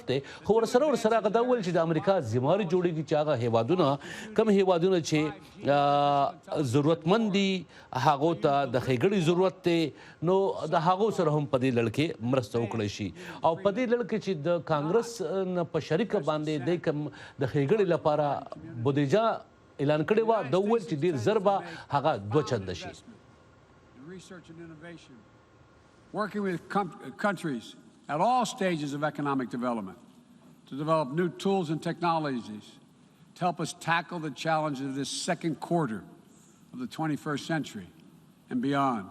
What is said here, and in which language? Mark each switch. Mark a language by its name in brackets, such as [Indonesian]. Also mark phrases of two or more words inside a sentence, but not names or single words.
[Pashto] دی خو ورسره هغه دا وویل چې د امریکا ذمهواري جوړېږي چې هغه هیوادونه کوم هیوادونه چې ضرورتمند دي هغو ته د ښېګړې ضرورت دی نو د هغو سره هم په دې لړ کې مرسته وکړی شي او په دې لړ کې چې د کانګرس نه په شریکه باندې دی کوم د ښېګړې لپاره بودیجه اعلان کړې وه ده وویل چې ډېر ژر به هغه 2 چنده شي. [English] Working with countries at all stages of economic development to develop new tools and technologies to help us tackle the challenges of this second quarter of the 21st century and beyond.